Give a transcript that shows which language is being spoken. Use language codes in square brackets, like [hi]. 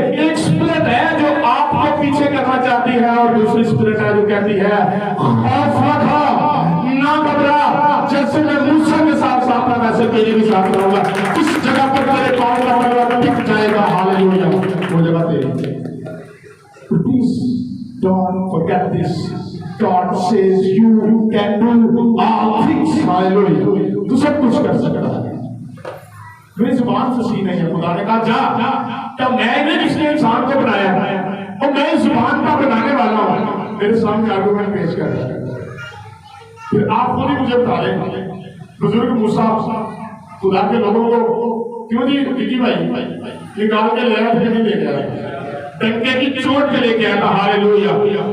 [ur] ایک اسپرٹ ہے جو آپ کو پیچھے کرنا چاہتی ہے، اور دوسری اسپرٹ ہے جو کہتی ہے خوف نہ کھا، نہ گھبرا، جیسے میں موسیٰ کے ساتھ ساتھ تھا ویسے تیرے بھی ساتھ رہوں گا. اس جگہ پر تیرے پاؤں کا پلڑا ٹک جائے گا. ہاللیلویا. وہ جگہ تیری. [en] Please don't forget this. God says you can do all things. [ur] Hallelujah. تو سب کچھ کر سکتا ہے. میری زبان فصیح نہیں ہے. خدا نے کہا جا، کیا میں نے جس نے انسان کو بنایا اور میں زبان کا بنانے والا ہوں. میرے سامنے آرگومنٹ پیش کر رہا ہے. پھر آپ خود ہی مجھے بتا دیں. بزرگ موسیٰ خدا کے لوگوں کو کیوں جی بھائی نکال کے لے آیا تھے نہیں لے کے آیا، ڈنکے کی چوٹ پہ لے کے آیا تھا. ہاللیلویا.